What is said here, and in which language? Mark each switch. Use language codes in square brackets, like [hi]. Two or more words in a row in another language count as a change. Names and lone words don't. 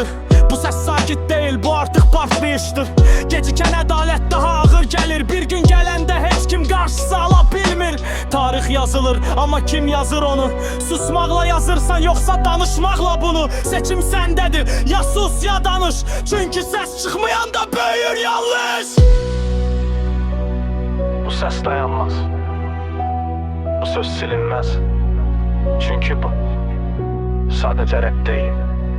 [az] Bu səs sakit deyil, bu artıq partlayışdır. Gecikən ədalət daha ağır gəlir. Bir gün gələndə heç kim qarşısı ala bilmir. Tarix yazılır, amma kim yazır onu? Susmaqla yazırsan, yoxsa danışmaqla bunu? Seçim səndədir, ya sus ya danış. Çünki səs çıxmayanda böyür yanlış. [tr] Bu ses dayanmaz. Bu söz silinmez. Çünkü bu sadece rap değil.